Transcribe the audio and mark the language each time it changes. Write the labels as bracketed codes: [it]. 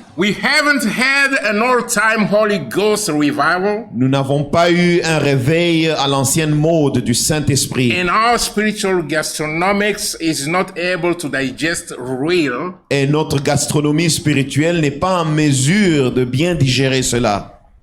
[en] We haven't had an all-time Holy Ghost revival, [fr] Nous n'avons pas eu un réveil à l'ancienne mode du Saint-Esprit. [en] and our spiritual gastronomics is not able to digest real, [fr] Et notre gastronomie spirituelle n'est pas en mesure de bien digérer cela.